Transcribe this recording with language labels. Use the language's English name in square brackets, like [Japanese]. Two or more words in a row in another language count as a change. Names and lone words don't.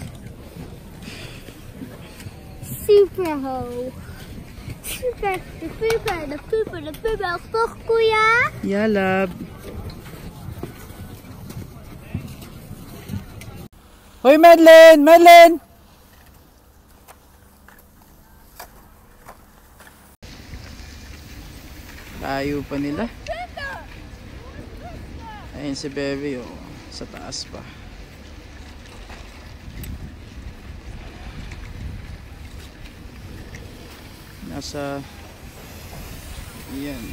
[Dutch] Super hoog. Super, de puber. Toch, Koeia? Ja, lab. Hoi, Madeline! [Filipino] Layo pa nila. Ayun si Bebe, oh. Sa taas pa. Nasa yan.